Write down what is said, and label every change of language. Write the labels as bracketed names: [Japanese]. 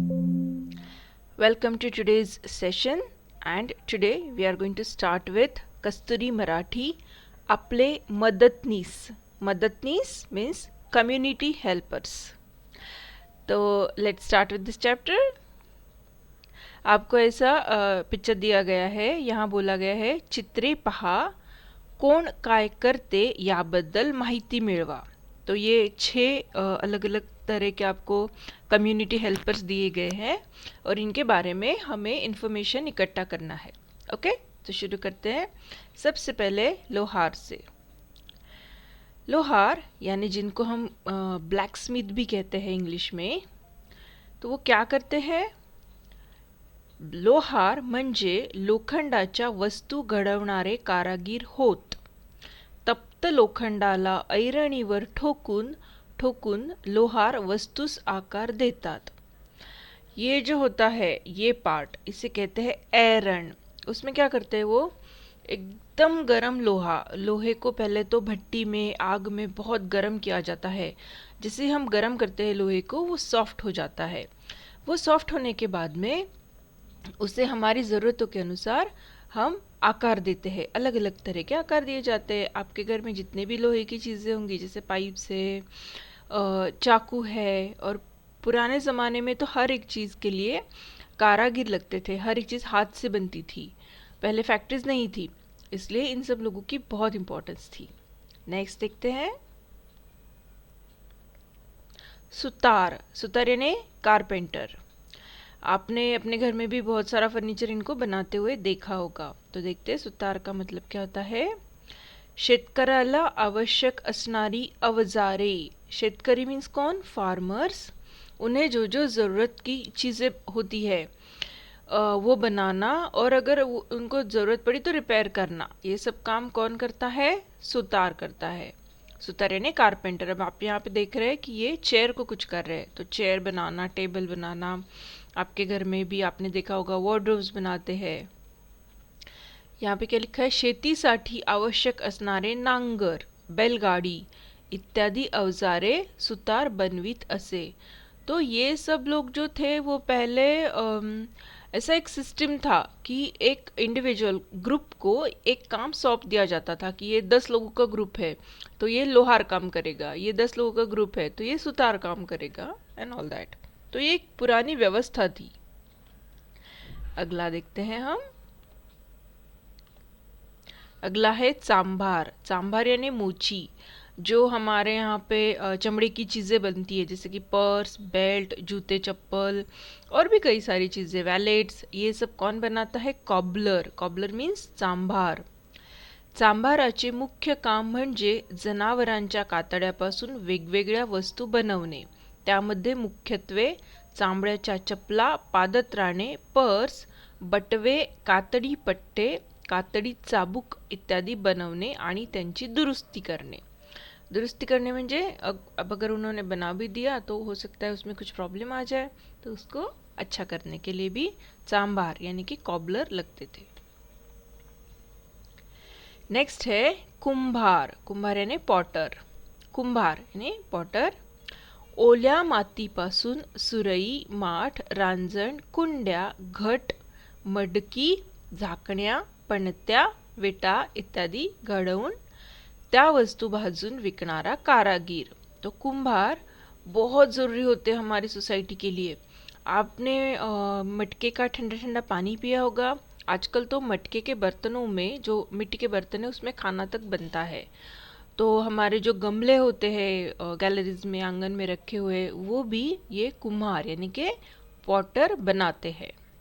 [English] Welcome to today's session, and today we are going to start with Kasturi Marathi Aple Madatnis. Madatnis means community helpers. [Hindi] तो [English] let's start with this chapter. [Hindi] आपको ऐसा picture दिया गया है, यहाँ बोला गया है [Marathi] चित्रे पहा कोण काय करते याबद्दल माहिती मिळवा. [Hindi] तो ये 6 अलग अलग तरह के आपको कम्युनिटी हेल्पर्स दिए गए हैं और इनके बारे में हमें इंफॉर्मेशन इकट्ठा करना है. ओके, तो शुरू करते हैं. सबसे पहले लोहार से. लोहार यानी जिनको हम ब्लैक स्मिथ भी कहते हैं इंग्लिश में, तो वो क्या करते हैं? [Marathi] लोहार म्हणजे लोखंडाच्या वस्तू घडवणारे कारागीर होत. तप्त लोखंडाला ऐरणीवर ठोकून ठोकून लोहार वस्तुस आकार देतात. [Hindi] ये जो होता है ये पार्ट, इसे कहते हैं ऐरण. उसमें क्या करते हैं वो? एकदम गरम लोहे को पहले तो भट्टी में आग में बहुत गरम किया जाता है. जैसे हम गरम करते हैं लोहे को, वो सॉफ्ट हो जाता है. वो सॉफ्ट होने के बाद में उसे हमारी ज़रूरतों के अनुसार हम आकार देते हैं. अलग अलग तरह के आकार दिए जाते हैं. आपके घर में जितने भी लोहे की चीज़ें होंगी, जैसे पाइप्स है, चाकू है, और पुराने ज़माने में तो हर एक चीज़ के लिए कारागिर लगते थे. हर एक चीज़ हाथ से बनती थी. पहले फैक्ट्रीज नहीं थी, इसलिए इन सब लोगों की बहुत इम्पोर्टेंस थी. नेक्स्ट देखते हैं सुतार. सुतार यानी कारपेंटर. आपने अपने घर में भी बहुत सारा फर्नीचर इनको बनाते हुए देखा होगा. तो देखते हैं सुतार का मतलब क्या होता है. [Marathi] शेतकऱ्याला आवश्यक असणारी अवजारे. [Hindi] शेतकरी मीन्स कौन? फार्मर्स. उन्हें जो जो ज़रूरत की चीज़ें होती है वो बनाना, और अगर उनको ज़रूरत पड़ी तो रिपेयर करना, ये सब काम कौन करता है? सुतार करता है. सुतार यानी कारपेंटर. अब आप यहाँ पे देख रहे हैं कि ये चेयर को कुछ कर रहे हैं. तो चेयर बनाना, टेबल बनाना, आपके घर में भी आपने देखा होगा वॉर्डरोब्स बनाते हैं. यहाँ पे क्या लिखा है? [Marathi] शेतीसाठी आवश्यक असणारे नांगर, बैलगाडी इत्यादि अवजारे सुतार बनवीत असे. [Hindi] तो ये सब लोग जो थे वो पहले ऐसा एक सिस्टम था कि एक इंडिविजुअल ग्रुप को एक काम सौंप दिया जाता था कि ये 10 लोगों का ग्रुप है तो ये लोहार काम करेगा, ये 10 लोगों का ग्रुप है तो ये सुतार काम करेगा, [English] And all that. [Hindi] तो ये एक पुरानी व्यवस्था थी. अगला देखते हैं हम. अगला है चांभार. चांभार यानी मोची. जो हमारे यहाँ पे चमड़े की चीज़ें बनती है, जैसे कि पर्स, बेल्ट, जूते, चप्पल और भी कई सारी चीज़ें, वैलेट्स, ये सब कौन बनाता है? कॉबलर. कॉबलर मीन्स चांभार. [Marathi] चांभाराचे मुख्य काम म्हणजे जनावरांच्या कातड्यापासून वेगवेगळ्या वस्तू बनवणे. त्यामध्ये मुख्यत्वे चांबड्याच्या चपला, पादत्राणे, पर्स, बटवे, कातडी पट्टे, कातडी चाबूक इत्यादि बनवणे आणि त्यांची दुरुस्ती करणे. [Hindi] दुरुस्ती करने म्हणजे अब अगर उन्होंने बना भी दिया तो हो सकता है उसमें कुछ प्रॉब्लम आ जाए, तो उसको अच्छा करने के लिए भी चांभार यानी कि कॉबलर लगते थे. नेक्स्ट है कुंभार. कुंभार यानी पॉटर. कुंभार यानी पॉटर. [Marathi] ओल्या मातीपासून सुरई, माठ, रांजण, कुंड्या, घट, मडकी, झाकण्या, पणत्या, विटा इत्यादी घडवून त्या वस्तु भाजून विकणारा कारागीर. [Hindi] तो कुंभार बहुत ज़रूरी होते हैं हमारी सोसाइटी के लिए. आपने मटके का ठंडा ठंडा पानी पिया होगा. आजकल तो मटके के बर्तनों में, जो मिट्टी के बर्तन है उसमें खाना तक बनता है. तो हमारे जो गमले होते हैं गैलरीज में, आंगन में रखे हुए, वो भी ये कुम्हार यानी कि पॉटर बनाते हैं.